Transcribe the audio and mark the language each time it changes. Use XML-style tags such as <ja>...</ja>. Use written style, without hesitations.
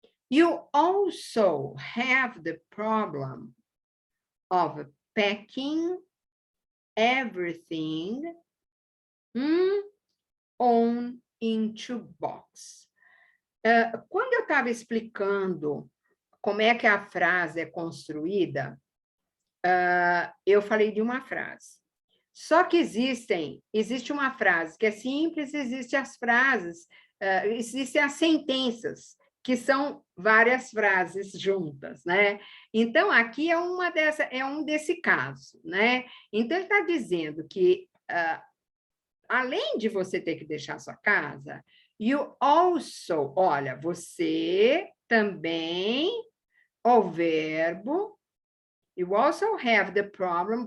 <en>You also have the problem of packing everything on into box.</en> <pt>Quando eu estava explicando como é que a frase é construída, eu falei de uma frase. Só que existe uma frase que é simples, existem as frases, existem as sentenças, que são várias frases juntas, né? Então, aqui é um desse caso, né? Então, ele está dizendo que, além de você ter que deixar sua casa,</pt> <en>you also,</en> <pt>olha, você também, o verbo,</pt> <en>You also have the problem.</en>